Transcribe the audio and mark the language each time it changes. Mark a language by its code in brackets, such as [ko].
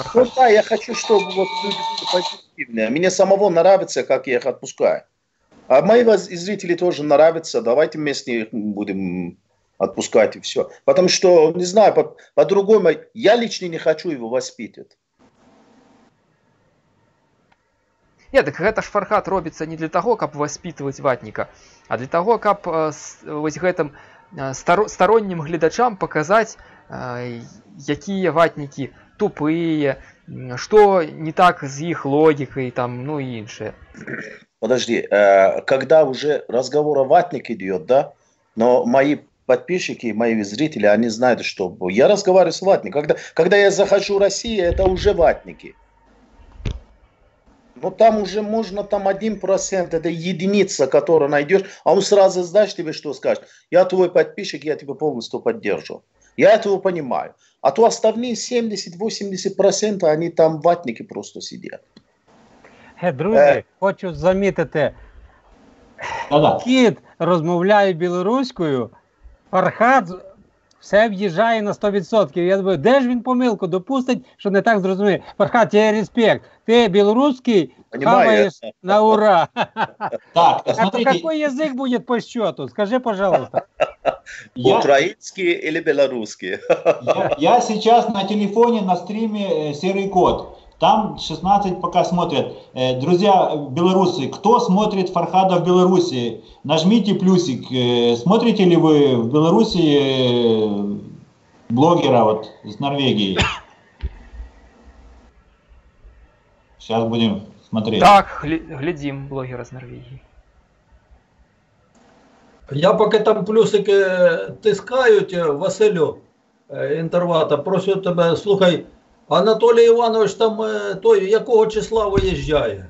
[ru] Ну да, я хочу, чтобы люди были позитивные. Мне самого нравится, как я их отпускаю. А мои зрители тоже нравятся. Давайте вместе их будем отпускать и все. Потому что, не знаю, по-другому, я лично не хочу его воспитывать. [be] Не, так гэта ж Фархад робіцца не для таго, каб воспитываць ватніка, а для таго, каб вось гэтым стороннім гледачам паказаць, якія ватнікі тупые, што не так з іх логікай, там, ну і іншае. [ru] Подожди, когда уже разговор о ватнике идет, да, но мои подписчики, мои зрители, они знают, что я разговариваю с ватником. Когда я захожу в Россию, это уже ватники. Ну, там уже можно, там 1%, это единица, которую найдешь, а он сразу, знаешь, тебе что скажет? Я твой подписчик, я тебя полностью поддержу. Я этого понимаю. А то остальные 70-80%, они там ватники просто сидят. [uk] Друзі, хочу замітити, кіт розмовляє білоруською, Фархад все в'їжджає на 100%. Я думаю, де ж він помилку допустить, що не так зрозуміє. Фархад, тебе респект. Ти білоруський хаваєш на ура. [ru] Так, А то смотрите, какой язык будет по счету? Скажи, пожалуйста. Украинский или белорусский? я сейчас на телефоне на стриме «Серый кот». Там 16 пока смотрят. Друзья белорусы, кто смотрит Фархада в Беларуси, нажмите плюсик. Смотрите ли вы в Беларуси блогера вот из Норвегии? Сейчас будем смотреть. [uk] Так, глядим блогера з Норвегії. Я поки там плюсики тискають, Василю, інтервата, прошу тебе, слухай, Анатолій Іванович там той, якого числа виїжджає?